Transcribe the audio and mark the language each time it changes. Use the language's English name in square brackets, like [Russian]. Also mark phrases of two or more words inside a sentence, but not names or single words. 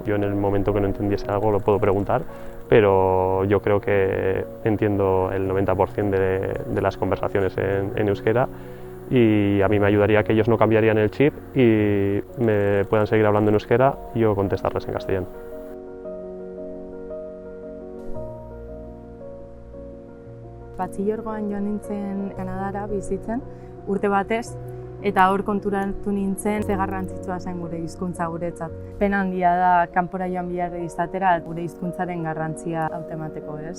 [Spanish] Yo en el momento que no entendiese algo lo puedo preguntar, pero yo creo que entiendo el 90% de las conversaciones en euskera y a mí me ayudaría que ellos no cambiarían el chip y me puedan seguir hablando en euskera y yo contestarles en castellano. [Basque] Batxilergoan joan nintzen Kanadara bizitzen, urte batez, eta hor konturatu nintzen ze garrantzitsua zen gure hizkuntza guretzat. Pena handia da kanpora joan behar izatera gure hizkuntzaren garrantzia hautemateko, ez?